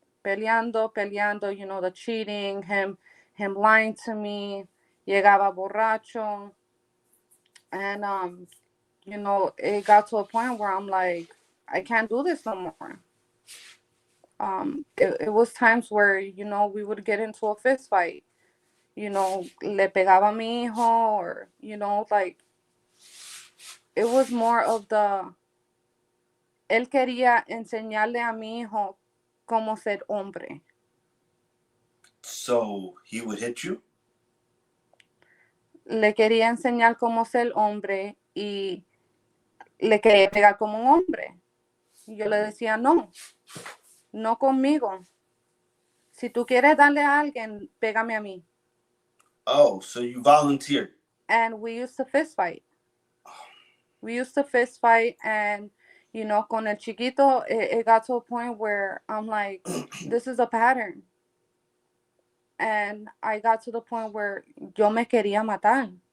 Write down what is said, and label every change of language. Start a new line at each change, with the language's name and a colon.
English: Peleando, the cheating, him lying to me,
Spanish: llegaba borracho,
English: and it got to a point where I'm like, I can't do this no more. It was times where, we would get into a fist fight.
Spanish: Le pegaba a mi hijo,
English: or, like, it was more of
Spanish: él quería enseñarle a mi hijo cómo ser hombre.
English: So he would hit you?
Spanish: Le quería enseñar cómo ser hombre y le quería pegar como un hombre. Y yo le decía, no conmigo. Si tú quieres darle a alguien, pégame a mí.
English: Oh, so you volunteered. And we used to fist fight. And,
Spanish: con el chiquito,
English: it got to a point where I'm like, this is a pattern. And I got to the point where
Spanish: yo me quería matar.